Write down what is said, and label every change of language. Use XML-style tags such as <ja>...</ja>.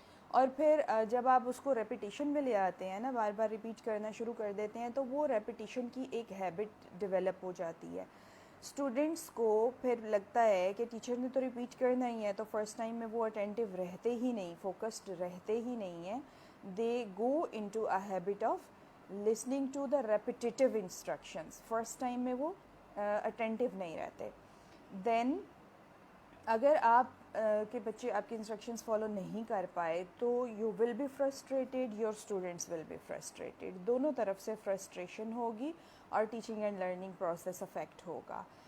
<ur>اور پھر جب آپ اس کو ریپیٹیشن میں لے آتے ہیں نا، بار بار ریپیٹ کرنا شروع کر دیتے ہیں تو وہ ریپیٹیشن کی ایک ہیبٹ ڈیولپ ہو جاتی ہے. اسٹوڈنٹس کو پھر لگتا ہے کہ ٹیچر نے تو ریپیٹ کرنا ہی ہے، تو فرسٹ ٹائم میں وہ اٹینٹیو رہتے ہی نہیں، فوکسڈ رہتے ہی نہیں ہیں.</ur> <en>They go into a habit of listening to the repetitive instructions.</en> <ur>First time میں وہ اٹینٹیو نہیں رہتے. دین اگر آپ کہ بچے آپ کے انسٹرکشنز فالو نہیں کر پائے تو</ur> <en>you will be frustrated, your students will be frustrated,</en> <ur>دونوں طرف سے فرسٹریشن ہوگی اور teaching and learning process effect ہوگا.</ur>